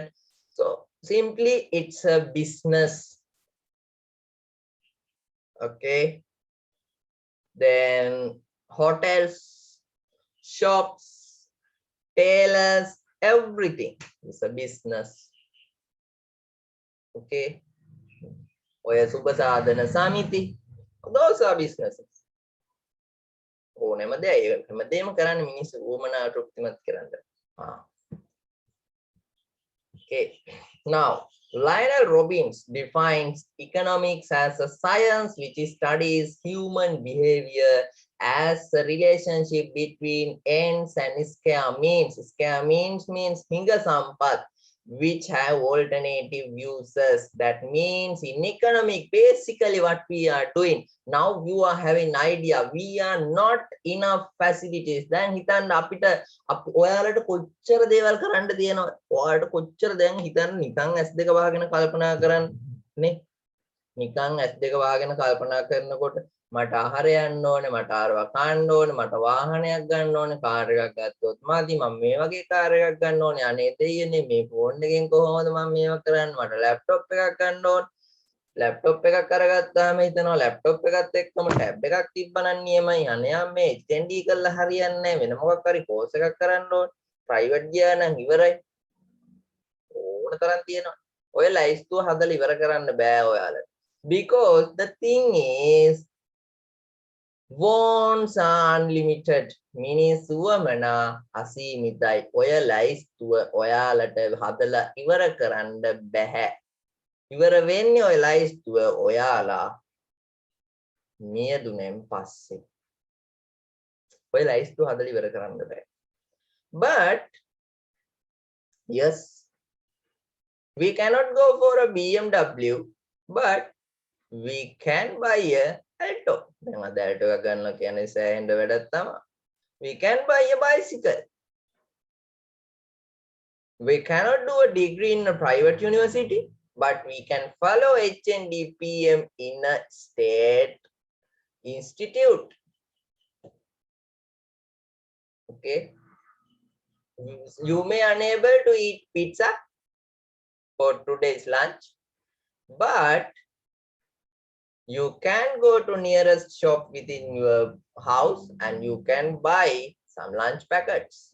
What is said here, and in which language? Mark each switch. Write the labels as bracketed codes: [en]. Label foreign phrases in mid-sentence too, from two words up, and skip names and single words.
[en] So simply it's a business. Okay. Then hotels, shops, tailors, everything is a business. [si] Okay. ඔය සුබසාධන සමිති, [en] those are businesses. [si] ඕනෑම දෙයක් හැමදේම කරන්න මිනිස්සු වුමනා තෘප්තිමත් කරන්න. [en] Okay. Now Lionel Robbins defines economics as a science which studies human behavior as a relationship between ends and square means. Square means [si] හිඟ සම්පත්, [en] which have alternative uses. That means in economic, basically what we are doing now, you are having idea we are not enough facilities. [si] Then හිතන්න අපිට ඔයාලට කොච්චර දේවල් කරන්න තියෙනවද? ඔයාලට කොච්චර දැන් හිතන්න නිකන් S2 වහගෙන කල්පනා කරන්න නේ නිකන් ඇස් දෙක වහගෙන කල්පනා කරනකොට මට ආහාර යන්න ඕනේ මට ආරව කන්න ඕනේ මට වාහනයක් ගන්න ඕනේ කාර් එකක් ගත්තොත් මදි මම මේ වගේ කාර් එකක් ගන්න ඕනේ අනේ දෙයියනේ මේ ෆෝන් එකෙන් කොහොමද මම මේවා කරන්නේ මට ලැප්ටොප් එකක් ගන්න ඕනේ ලැප්ටොප් එකක් අරගත්තාම හිතනවා ලැප්ටොප් එකත් එක්කම ටැබ් එකක් තිබ්බනම් නියමයි අනේ මේ HND කරලා හරියන්නේ නැහැ වෙන මොකක් හරි කෝස් එකක් කරන්න ඕනේ ප්‍රයිවට් ගියා නම් ඉවරයි ඕන තරම් තියෙනවා ඔය ලයිස්තුව හදලා ඉවර කරන්න බෑ ඔයාලට [en] because the thing is wants are unlimited [si] මිනිස්සුවමනා අසීමිතයි ඔය ලයිස්තුව ඔයාලට හදලා ඉවර කරන්න බෑ ඉවර වෙන්නේ ඔය ලයිස්තුව ඔයාලා මියදුනෙන් පස්සේ ඔය ලයිස්තුව හදලා ඉවර කරන්න බෑ [en] but yes we cannot go for a BMW but we can buy a Alto [si] දැන් අද Alto එක ගන්න කියන්නේ සෑහෙන වැඩක් තමයි [en] we can buy a bicycle we cannot do a degree in a private university but we can follow HND PM in a state institute okay you may unable to eat pizza for today's lunch but you can go to nearest shop within your house and you can buy some lunch packets